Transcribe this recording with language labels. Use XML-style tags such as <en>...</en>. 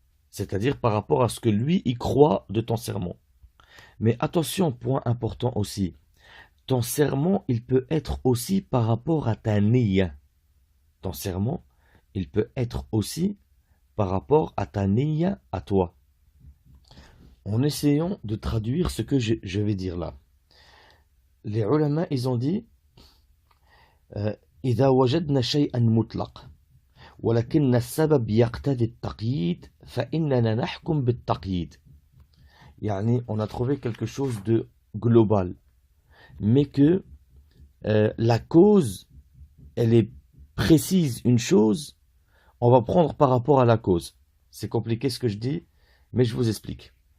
<fr>C'est-à-dire par rapport à ce que lui, il croit de ton serment. Mais attention, point important aussi. Ton serment, il peut être aussi par rapport à ta niya. Ton serment, il peut être aussi par rapport à ta niya à toi. En essayant de traduire ce que je vais dire là. Les ulama, ils ont dit</fr> <ar>إذا وجدنا شيئا مطلق ولكن السبب يقتضي التقييد فإننا نحكم بالتقييد.</ar> <fr>يعني on a trouvé quelque chose de global, mais que la cause, elle est précise une chose, on va prendre par rapport à la cause. C'est compliqué ce que je dis, mais je vous explique.</fr>